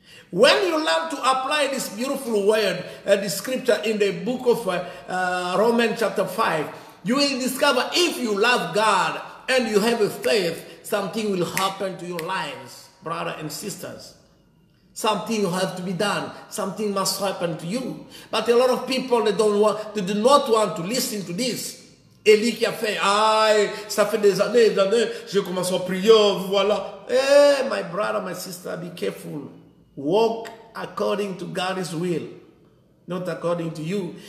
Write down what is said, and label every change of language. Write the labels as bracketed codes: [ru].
[en] When you learn to apply this beautiful word, the scripture in the book of Romans chapter 5, you will discover if you love God and you have a faith, something will happen to your lives, brothers and sisters. Something have to be done. Something must happen to you. But a lot of people, they do not want to listen to this. [fr] Élie qui a fait, aïe, ça fait des années, je commence à prier, voilà. [en] Hey, my brother, my sister, be careful. Walk according to God's will, not according to you.